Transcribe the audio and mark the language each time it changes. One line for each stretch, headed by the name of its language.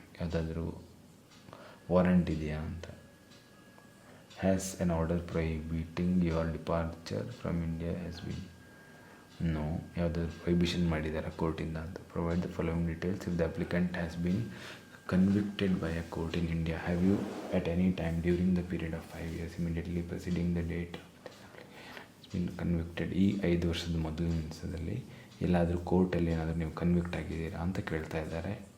Kannada: ಯಾವುದಾದ್ರೂ ವಾರಂಟ್ ಇದೆಯಾ ಅಂತ.
English: Has an order prohibiting your departure from India has been? No.
Kannada: ಯಾವುದಾದ್ರು ಪ್ರೊಹಿಬಿಷನ್ ಮಾಡಿದ್ದಾರೆ ಕೋರ್ಟಿಂದ ಅಂತ.
English: Provide the following details if the applicant has been convicted by a court in India. Have you at any time during the period of 5 years immediately preceding the date has been convicted?
Kannada: ಈ 5 ವರ್ಷದ ಮೊದಲಿನ ದಿವಸದಲ್ಲಿ ಎಲ್ಲಾದರೂ ಕೋರ್ಟಲ್ಲಿ ಏನಾದರೂ ನೀವು convict ಆಗಿದ್ದೀರಾ ಅಂತ ಕೇಳ್ತಾ ಇದ್ದಾರೆ.